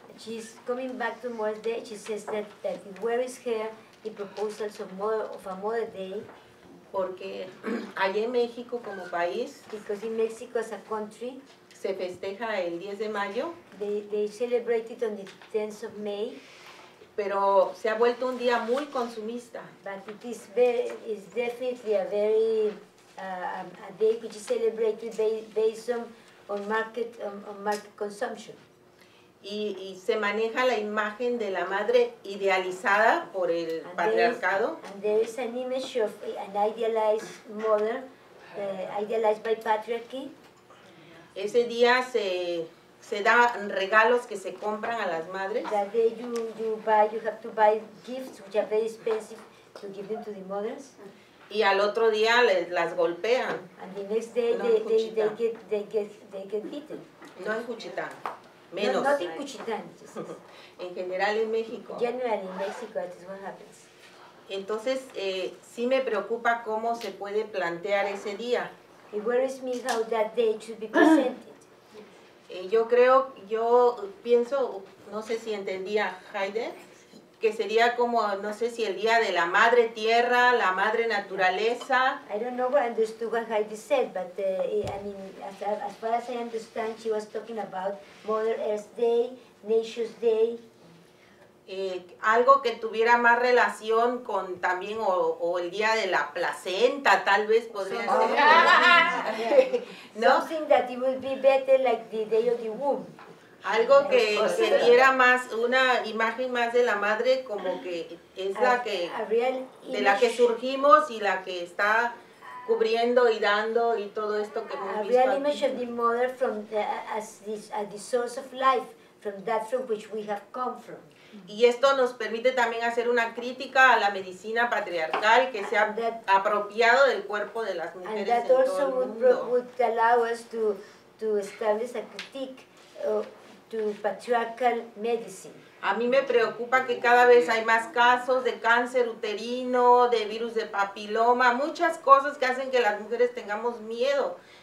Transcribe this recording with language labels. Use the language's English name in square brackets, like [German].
[English] She's coming back to Mother's Day. She says that where is here the proposals of a Mother Day? [Spanish] Porque allá en México como país, [English] because in Mexico as a country, [Spanish] se festeja el 10 de mayo. [English] They celebrate it on the 10th of May. [Spanish] Pero se ha vuelto un día muy consumista. [English] But it is definitely a very a day which is celebrated based on market consumption. [Spanish] Y se maneja la imagen de la madre idealizada por el patriarcado. [English] And there is an image of an idealized mother, idealized by patriarchy. [Spanish] Ese día se da regalos que se compran a las madres. [English] That day you have to buy gifts which are very expensive to give them to the mothers. [Spanish] Y al otro día las golpean. [English] And the next day [Spanish] no [English] they get beaten. [Spanish] No en Juchitán. Menos. [English] Not in Juchitán. [Spanish] En general en México. [English] Generally in Mexico, that is what happens. [Spanish] Entonces, sí me preocupa cómo se puede plantear ese día. [English] It worries me how that day should be presented. [Spanish] Yo pienso, no sé si entendía Heide, que sería como, no sé si el día de la madre tierra, la madre naturaleza. [English] I don't know what I understood what Heidi said, but I mean, as far as I understand, she was talking about Mother Earth Day, Nature's Day. [Spanish] algo que tuviera más relación con también, o el día de la placenta, tal vez podría ser. ¿No? [English] Something that it would be better like the day of the womb. [Spanish] Algo que diera más, una imagen más de la madre como que es la que, de la que surgimos y la que está cubriendo y dando y todo esto que hemos visto. [English] A real image of the mother from as the source of life, from that from which we have come from. [Spanish] Y esto nos permite también hacer una crítica a la medicina patriarcal que se ha apropiado del cuerpo de las mujeres en todo el mundo. [English] Would allow us to establish a critique to patriarchal medicine. [Spanish] A mí me preocupa que cada vez hay más casos de cáncer uterino, de virus de papiloma, muchas cosas que hacen que las mujeres tengamos miedo.